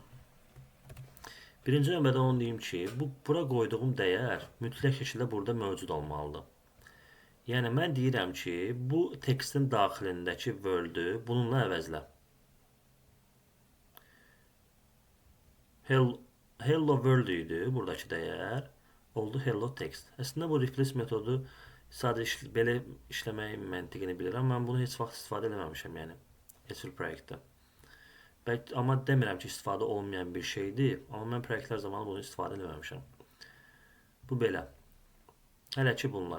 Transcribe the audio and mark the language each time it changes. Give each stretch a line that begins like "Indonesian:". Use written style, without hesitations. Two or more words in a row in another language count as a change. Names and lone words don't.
Azerbaijani: Birinci növbədə onu deyim ki, bura qoyduğum dəyər mütləq şəkildə burada mövcud olmalıdır. Yəni mən deyirəm ki, bu tekstin daxilindəki Word-ü bununla əvəzlə.
English: Hello World
Azerbaijani: idi buradakı dəyər. Oldu
English: hello text.
Azerbaijani: Əslində bu replace metodu sadəcə belə işləməyin məntiqini bilirəm. Mən bunu heç vaxt istifadə eləməmişəm, yəni heç bir proyektdə. Amma demirəm ki, istifadə olmayan bir şeydir. Amma mən proyektlər zamanı bunu istifadə eləməmişəm. Bu belə. Hələ ki bunlar.